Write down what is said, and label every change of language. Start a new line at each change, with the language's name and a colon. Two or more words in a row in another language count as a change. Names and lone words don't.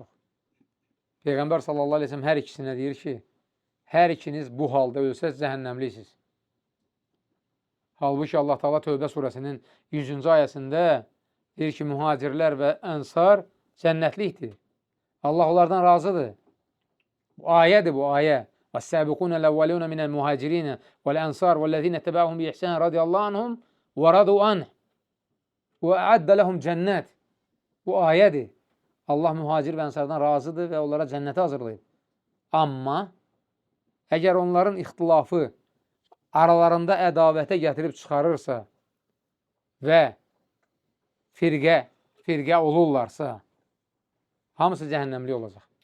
Azerbaijani: Peyğəmbər
Arabic: صلى الله عليه وسلم
Azerbaijani: hər ikisinə deyir ki, hər ikiniz bu halda ölsəz cəhənnəmliysiniz. Halbuki
Arabic: الله تعالى
Azerbaijani: Tövbə surəsinin 100-cü ayəsində deyir ki, mühacirlər və ənsar cənnətlikdir. Allah onlardan razıdır. Bu ayədir, bu ayə.
Arabic: وَالسَّابِقُونَ الْأَوَّلُونَ مِنَ الْمُهَاجِرِينَ وَالْأَنْصَارِ وَالَّذِينَ اتَّبَعُهُمْ بِإِحْسَانٍ رَضِيَ اللّٰهُ عَنْهُمْ وَرَضُوا عَنْهُ وَأَعَدَّ لَهُمْ جَنَّاتٍ.
Azerbaijani: Bu ayədir. Allah mühacir və ənsardan razıdır və onlara cənnəti hazırlayıb. Amma əgər onların ixtilafı aralarında ədavətə gətirib çıxarırsa və firqə olurlarsa, hamısı cəhənnəmli olacaq.